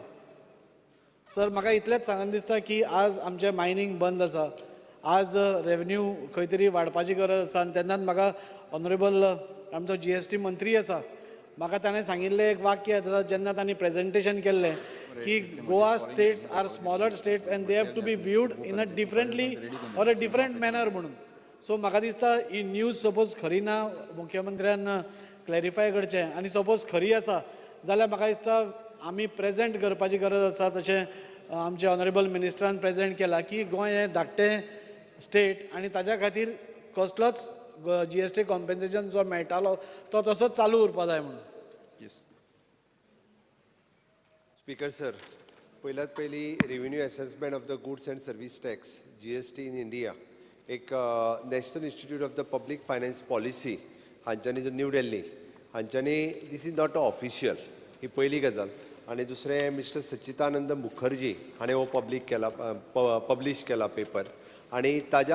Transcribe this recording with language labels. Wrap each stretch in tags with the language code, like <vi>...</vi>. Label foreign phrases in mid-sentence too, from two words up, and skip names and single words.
<kok>सर म्हाका इतलेंच सांगन दिसता की आज आमचें मायनींग बंद आसा आज रेवेन्यू खंय तरी वाडपाची गरज आसा आनी तेन्नाच म्हाका ऑनरेबल आमचो GST मंत्री आसा म्हाका ताणें सांगिल्लें एक वाक्य आसा जेन्ना तांणी प्रेजेंटेशन केल्लें की</kok> <en>Goa states are smaller states and they have to be viewed in a differently or a different manner</en> <kok>म्हणून. सो म्हाका दिसता ही न्यूज सपोज खरी ना मुख्यमंत्र्यान क्लॅरिफाय करचें आनी सपोज खरी आसा जाल्यार म्हाका दिसता आमी प्रेजेंट करपाची गरज आसा तशें आमचे ऑनरेबल मिनिस्टरान प्रेजेंट केला की गोंय हें धाकटें स्टेट आनी ताज्या खातीर कसलोच GST कॉम्पेन्सेशन जो मेळटालो तो तसोच चालू उरपा जाय म्हणून. स्पीकर सर पयल्यात पयली रेव्हेन्यू असेसमेंट ऑफ द गुड्स अँड सर्वीस टॅक्स GST इन इंडिया एक नॅशनल इन्स्टिट्यूट ऑफ द पब्लीक फायनान्स पॉलिसी हांच्यांनी जो न्यू दिल्ली हांच्यांनी</kok> <en>this is not official</en> <kok>ही पयली गजाल आनी दुसरें मिस्टर सच्चिदानंद मुखर्जी हाणें हो पब्लीश केला पेपर आनी ताज्या</kok>